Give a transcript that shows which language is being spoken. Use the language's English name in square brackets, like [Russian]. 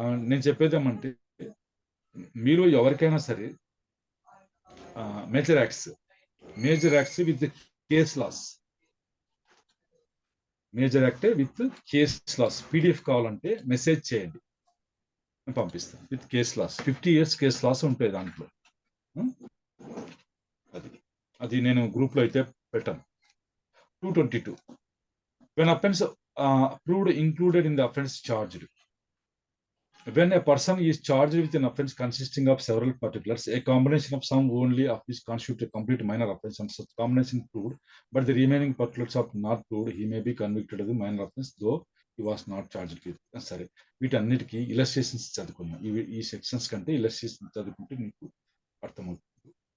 [Telugu] నేను చెప్పేది ఏమంటే, మీరు ఎవరికైనా సరే major acts with case laws, major act with case laws PDF కావాలంటే మెసేజ్ చేయండి, నేను పంపిస్తాను. With case laws 50 years case laws ఉంటాయి దాంట్లో. అది నేను గ్రూప్ లో అయితే పెట్టాను. [English] 222 when offense proved included in the offense charged. When a person is charged with an offense consisting of several particulars, a combination of some only of which constitute a complete minor offense, and such combination proved, but the remaining particulars of not proved, he may be convicted of the minor offense, though he was not charged with. [Telugu] సరే, వీటన్నిటికీ illustrations చదువుకున్నాం. ఈ sections కంటే illustration చదువుకుంటే మీకు అర్థమవుతుంది.